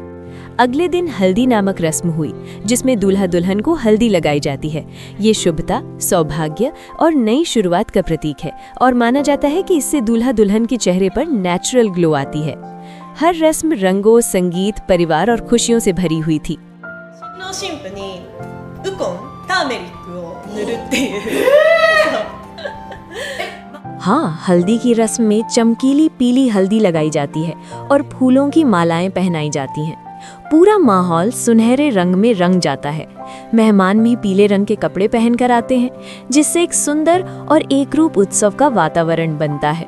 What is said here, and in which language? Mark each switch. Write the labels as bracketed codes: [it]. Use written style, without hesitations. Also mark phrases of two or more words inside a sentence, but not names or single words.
[hi] अगले दिन हल्दी नामक रस्म हुई, जिसमें दूल्हा दुल्हन को हल्दी लगाई जाती है। ये शुभता, सौभाग्य और नई शुरुआत का प्रतीक है और माना जाता है कि इससे दूल्हा दुल्हन के चेहरे पर [en] natural glow [hi] आती है। हर रस्म रंगों, संगीत, परिवार और खुशियों से भरी हुई थी। [ja] の新婦にウコン、ターメリックを塗るっていう。そう [hi] हाँ, हल्दी की रस्म में चमकीली पीली हल्दी लगाई जाती है और फूलों की मालाएं पहनाई जाती हैं। पूरा माहौल सुनहरे रंग में रंग जाता है। मेहमान भी पीले रंग के कपड़े पहनकर आते हैं, जिससे एक सुंदर और एकरूप उत्सव का वातावरण बनता है।